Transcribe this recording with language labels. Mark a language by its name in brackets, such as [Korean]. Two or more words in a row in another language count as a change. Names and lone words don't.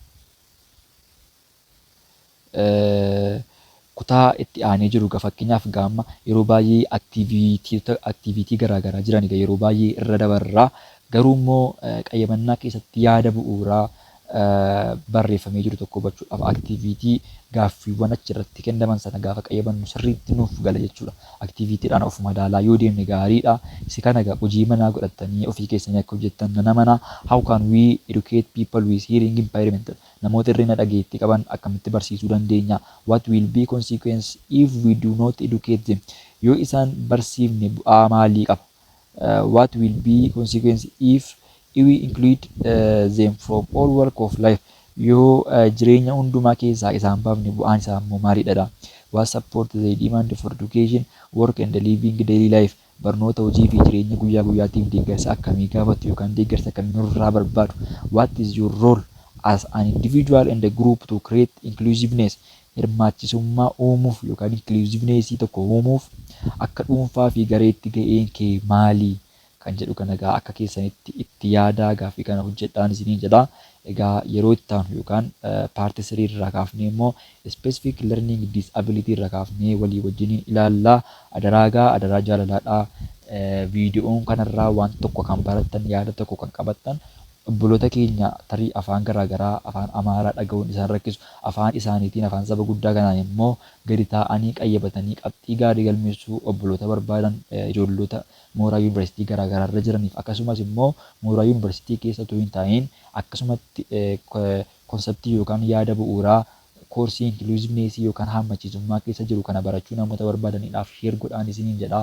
[Oromo] Kutaa itti aanee jiru fakkeenyaaf gaamma yeroo baay'ee aktiviitii garaagaraa jiran yeroo baay'ee irra dabarraa garuu immoo qayyabannaa keessatti yaada bu'uuraa barreeffamee jiru tokko hubachuudhaaf aktiviitii gaaffiiwwan achirratti kennaman sana gaafa qayyabannu sirriitti nuuf gala jechuudha. Aktiviitiidhaan of madaalaa yoo deemne gaariidha. Isi kana hojii manaa godhatanii ofii keessanii akka hojjettan nana mana [English] how can we educate people with hearing impairment [Oromo] namoota hir'ina dhageettii qaban akkamitti barsiisuu dandeenya? [English] What will be consequence if we do not educate them? [Oromo] Yoo isaan barsiifne bu'aa maalii qaba? [English] What will be consequence if we include them from all walk of life? [Oromo] Yoo jireenya hundumaa keessaa isaan baafne bu'aan isaa immoo maalidha? [English] What support the demand for education, work and living daily life? [Oromo] Barnoota hojii fi jireenya guyyaa guyyaatiif deeggarsa akkamii gaafatu yookaan deeggarsa akkamii nurraa barbaadu? [English] What is your role as an individual and a group to create inclusiveness? [Oromo] Hirmaachisummaa uumuuf yookaan inclusiveness tokko uumuuf akka dhuunfaa fi gareetti ga'een kee maalii kan jedhu kana egaa akka keessanitti itti yaadaa gaaffii kana hojjedhaan isiniin jedha. Egaa yeroo itti aanu yookaan paartii 3 irraa kaafnee immoo [English] specific learning disability [Oromo] irraa kaafnee walii wajjin ilaallaa. Adaraa jaalalaadhaa. Viidiyoon kanarraa waan tokko kan barattan yaada tokko kan qabattan obboloota keenya tarii afaan garaagaraa afaan amaaraa dhaga'uun isaan rakkisu afaan isaaniitiin afaan saba guddaa kanaan immoo gadi taa'anii qayyabatanii qabxii gaarii galmeessuu obboloota barbaadan ijoollota mooraa yuunivarsiitii garaagaraa irra jiraniif akkasumas immoo mooraa yuunivarsiitii keessa otoo hin taa'in akkasumatti konseptii yookaan yaada bu'uuraa koorsii inclusiveness yookaan hammachiisummaa keessa jiru kana barachuu namoota barbaadaniidhaaf sheer godhaan isiniin jedha.